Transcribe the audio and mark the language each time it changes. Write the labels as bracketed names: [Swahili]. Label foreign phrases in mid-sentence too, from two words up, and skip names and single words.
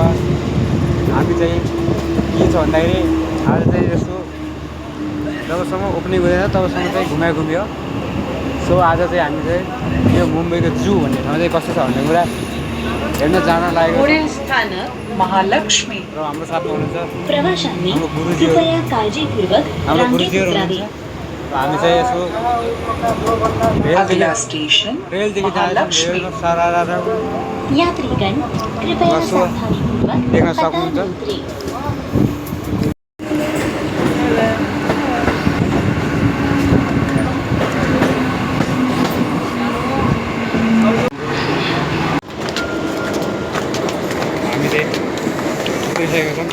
[Nepali] हामी चाहिँ के छ भन्दाखेरि आज चाहिँ यसो जबसम्म ओपनिङ हुँदैन तबसम्म चाहिँ घुम्यो। सो आज चाहिँ हामी चाहिँ यो मुम्बईको जू भन्ने ठाउँ चाहिँ कस्तो छ भन्ने कुरा हेर्न जान लागेको महालक्ष्मी र हाम्रो साथमा हुनुहुन्छ [Marathi] प्रवाशांनी [Nepali] हाम्रो [Marathi] कृपया काळजीपूर्वक रांगेत उतरावे। [Nepali] हामी चाहिँ यसो [Hindi] अगला स्टेशन [Nepali] रेलदेखि महालक्ष्मी। [Hindi] सारा यात्रीगण कृपया [Nepali] बसो [Hindi] सावधानीपूर्वक [Nepali] देख्न [Hindi] कतार [Nepali] सक्नुहुन्छ। [Hindi] में उतरें। [Nepali] हामीले पुगिसकेको छौँ।